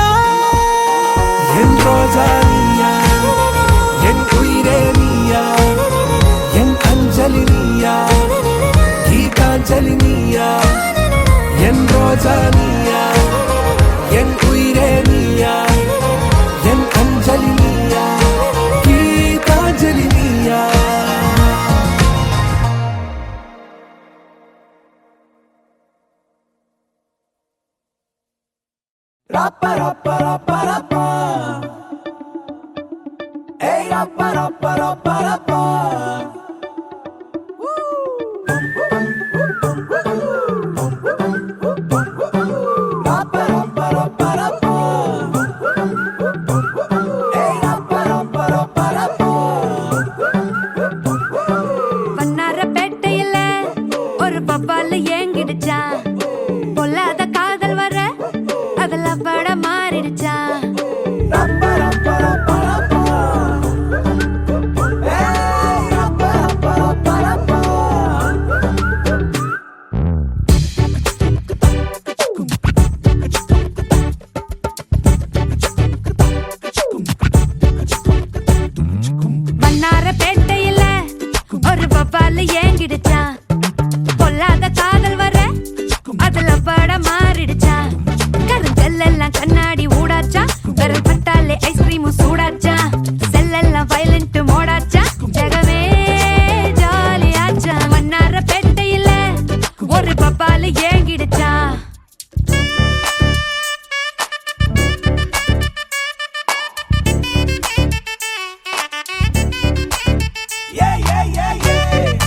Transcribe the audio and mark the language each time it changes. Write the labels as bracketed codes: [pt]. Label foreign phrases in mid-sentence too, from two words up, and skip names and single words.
[ta] என் ரோஜா நீயா என் உயிரே நீயா என் அஞ்சலி நீயா கீதாஞ்சலி நீயா. என் ரோஜா நீயா என் உயிரே நீயா என் அஞ்சலி நீயா கீதாஞ்சலி நீயா. Rappa rappa rappa rappa, hey rappa rappa rappa rappa. Rappa rappa rappa rappa, hey rappa rappa rappa rappa. வண்ணாரப்பேட்டையில ஒரு பப்பால ஏங்கிடுச்சா. பொல்லாத காதல் வர அதுல பட மாறிடுச்சா. Rappa rappa rappa rappa, hey rappa rappa rappa rappa. வண்ணாரப்பேட்டையில ஒரு பப்பால ஏங்கிடுச்சா. பொல்லாத காதல் வர அதுல பட மாறிடுச்சா. கருஞ்செல்லாம் கண்ணாடி ஊடாச்சா. விரல் பட்டாலே ஐஸ்கிரீமும் சூடாச்சா. செல்லெல்லாம் [en] violent mode-ஆச்சா. [ta] ஜகமே ஜாலியாச்சா. வண்ணாரப்பேட்டையில ஒரு பப்பால ஏங்கிடுச்சா. Yeah yeah yeah yeah.